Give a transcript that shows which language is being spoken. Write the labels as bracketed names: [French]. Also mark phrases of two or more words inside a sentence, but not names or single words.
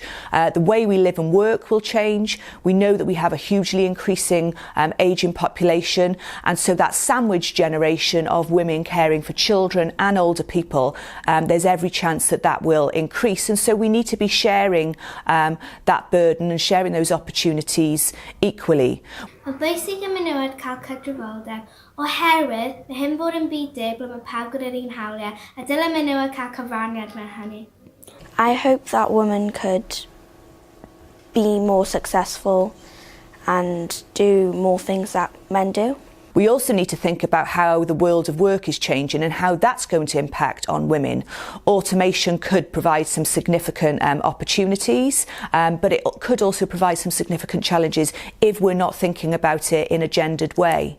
[English] The way we live and work will change. We know that we have a hugely increasing ageing population, and so that sandwich generation of women caring for children and older people, there's every chance that that will increase, and so we need to be sharing that burden and sharing those opportunities equally. [Welsh] Mae bwysig y menywod cael cydraddoldeb oherwydd mae hyn bod yn byd ble mae pawb gyda'r un hawliau a dylai menywod cael cyfraniad mewn hynny. [English] I hope that women could be more successful and do more things that men do. We also need to think about how the world of work is changing and how that's going to impact on women. Automation could provide some significant opportunities, but it could also provide some significant challenges if we're not thinking about it in a gendered way.